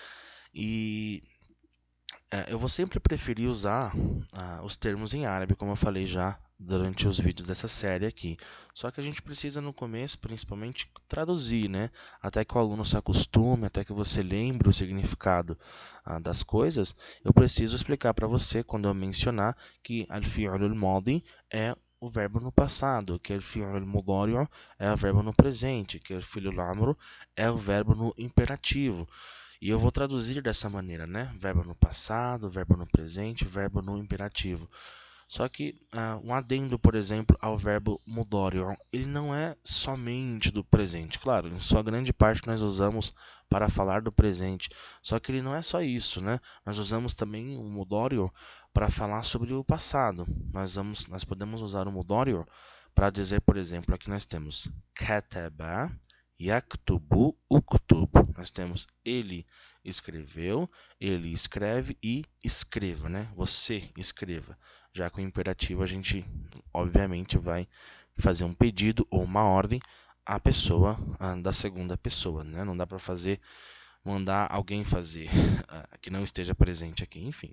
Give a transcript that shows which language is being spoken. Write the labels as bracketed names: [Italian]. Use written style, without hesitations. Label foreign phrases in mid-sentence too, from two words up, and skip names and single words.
[Portuguese] E eu vou sempre preferir usar os termos em árabe, como eu falei já durante os vídeos dessa série aqui. Só que a gente precisa no começo, principalmente, traduzir, né? Até que o aluno se acostume, até que você lembre o significado das coisas, eu preciso explicar para você, quando eu mencionar, que [Arabic] الفعل الماضي [Portuguese] é o verbo no passado, que [Arabic] الفعل المضارعُ [Portuguese] é o verbo no presente, que [Arabic] الفعل الأمرُ [Portuguese] é o verbo no imperativo. E eu vou traduzir dessa maneira, né? Verbo no passado, verbo no presente, verbo no imperativo. Só que um adendo, por exemplo, ao verbo mudório, ele não é somente do presente. Claro, em sua grande parte nós usamos para falar do presente. Só que ele não é só isso, né? Nós usamos também o mudório para falar sobre o passado. Nós podemos usar o mudório para dizer, por exemplo, aqui nós temos [Arabic] كتب، يكتب، اكتب. [Portuguese] Nós temos ele escreveu, ele escreve e escreva, né? Você escreva. Já com o imperativo a gente, obviamente, vai fazer um pedido ou uma ordem à pessoa da segunda pessoa, né? Não dá para mandar alguém fazer que não esteja presente aqui, enfim.